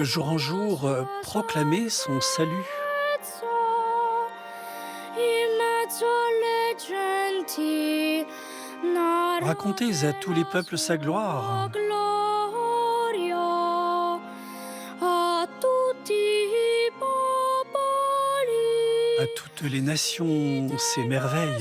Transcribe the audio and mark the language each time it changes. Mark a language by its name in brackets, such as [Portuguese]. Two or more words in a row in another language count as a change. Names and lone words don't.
[French] De jour en jour, proclamez son salut. [Italian] in mezzo alle genti. [French] Racontez à tous les peuples sa gloire. [Italian] Gloria a tutti i popoli. [French] À toutes les nations ses merveilles.